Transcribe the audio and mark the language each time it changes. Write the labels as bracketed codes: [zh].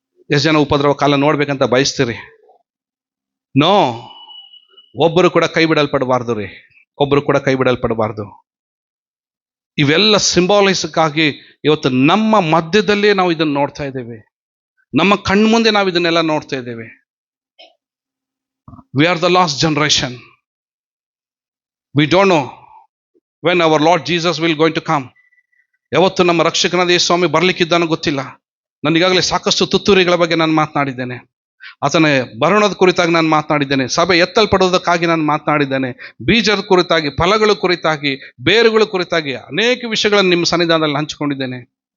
[kn] ಎಷ್ಟು ಜನ ಉಪದ್ರವ ಕಾಲ ನೋಡ್ಬೇಕಂತ ಬಯಸ್ತೀರಿ? ನೋ, ಒಬ್ಬರು ಕೂಡ ಕೈ ಬಿಡಲ್ಪಡಬಾರ್ದು ರೀ, ಒಬ್ಬರು ಕೂಡ ಕೈ ಬಿಡಲ್ಪಡಬಾರ್ದು. ಇವೆಲ್ಲ ಸಿಂಬಾಲಿಸಕ್ ಆಗಿ ಇವತ್ತು ನಮ್ಮ ಮಧ್ಯದಲ್ಲೇ ನಾವು ಇದನ್ನು ನೋಡ್ತಾ ಇದ್ದೇವೆ. ನಮ್ಮ ಕಣ್ಮುಂದೆ ನಾವು ಇದನ್ನೆಲ್ಲ ನೋಡ್ತಾ ಇದ್ದೇವೆ. [en] We are the last generation. We don't know when our Lord Jesus will going to come. [kn] ಯಾವತ್ತು ನಮ್ಮ ರಕ್ಷಕನಾದ ಯೇಸು ಸ್ವಾಮಿ ಬರ್ಲಿಕ್ಕಿದ್ದಾನೋ ಗೊತ್ತಿಲ್ಲ. ನನಗಾಗಲೇ ಸಾಕಷ್ಟು ತುತ್ತೂರಿಗಳ ಬಗ್ಗೆ ನಾನು ಮಾತನಾಡಿದ್ದೇನೆ. ಆತನ ಬರೋಣದ ಕುರಿತಾಗಿ ನಾನು ಮಾತನಾಡಿದ್ದೇನೆ. ಸಭೆ ಎತ್ತಲ್ಪಡುವುದಕ್ಕಾಗಿ ನಾನು ಮಾತನಾಡಿದ್ದೇನೆ. ಬೀಜದ ಕುರಿತಾಗಿ, ಫಲಗಳ ಕುರಿತಾಗಿ, ಬೇರುಗಳ ಕುರಿತಾಗಿ ಅನೇಕ ವಿಷಯಗಳನ್ನು ನಿಮ್ಮ ಸನ್ನಿಧಾನದಲ್ಲಿ ಹಂಚಿಕೊಂಡಿದ್ದೇನೆ.